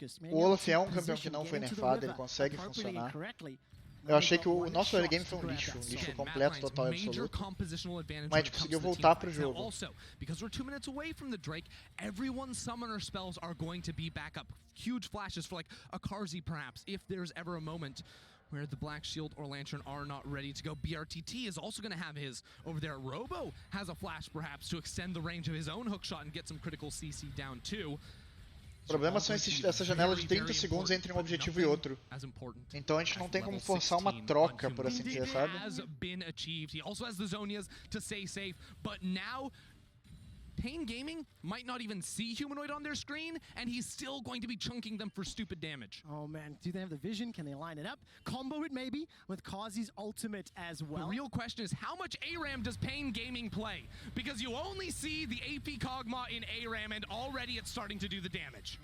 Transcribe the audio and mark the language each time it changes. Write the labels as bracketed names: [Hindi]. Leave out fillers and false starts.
[Portuguese] O Olaf é um campeão que não foi nerfado, ele consegue funcionar. Eu achei que o nosso early game foi um lixo completo, total e absoluto. Mas a gente conseguiu voltar pro jogo. [English] Because we're 2 minutes away from the Drake, everyone's summoner spells are going to be back up. Huge flashes for like a Karzi perhaps, if there's ever a moment where the Black Shield or Lantern are not ready to go. BRTT is also going to have his over there. Robo has a flash perhaps to extend the range of his own hookshot and get some critical CC down too. [Portuguese] O problema são essa janela de 30 segundos entre um objetivo e outro. Então a gente não tem como forçar uma troca, por assim dizer, sabe? [English] He also has the Zonias to stay safe, but now Pain Gaming might not even see Humanoid on their screen, and he's still going to be chunking them for stupid damage. Oh man, do they have the vision? Can they line it up? Combo it maybe with Karzi's ultimate as well. The real question is, how much ARAM does Pain Gaming play? Because you only see the AP Kog'Maw in ARAM, and already it's starting to do the damage.